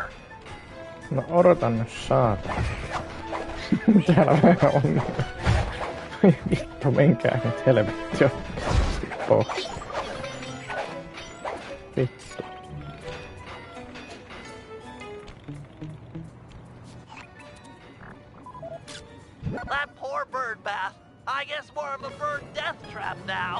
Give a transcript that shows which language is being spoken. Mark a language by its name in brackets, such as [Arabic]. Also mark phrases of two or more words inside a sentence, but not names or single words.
[Finnish] No odotan nyt saatana. Täällä vähän on. Vittu, menkää nyt helvetti oikeesti pois. Vittu. [English] That poor bird bath. I guess more of a bird death trap now.